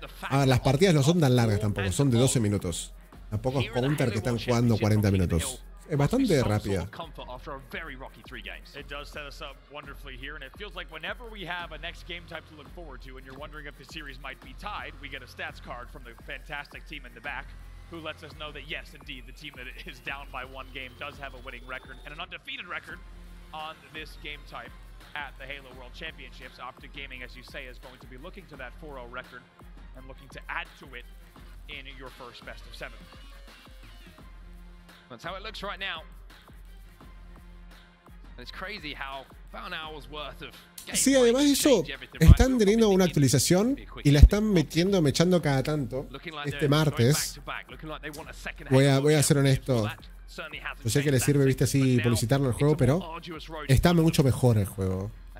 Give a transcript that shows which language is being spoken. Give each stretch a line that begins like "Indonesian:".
Spanish: Ah, las partidas no son tan largas tampoco, son de 12 minutos. Tampoco es counter que están jugando 40 minutos. Es bastante rápida.
English: It does set us up wonderfully here, and it feels like whenever we have a next game type to look forward to, and you're wondering if the series might be tied, we get a stats card from the fantastic team in the back, who lets us know that yes, indeed, the team that is down by 1 game does have a winning record and an undefeated record on this game type at the Halo World Championships. Optic Gaming, as you say, is going to be looking to that 4-0 record and looking to add to it in your first best of 7. That's how it looks right now. It's crazy how about an hour's worth of
Spanish: sí, además de eso, están teniendo una actualización y la están mechando cada tanto. Este martes, voy a ser honesto. Yo sé que le sirve, viste, así publicitarlo al juego, pero está mucho mejor el juego.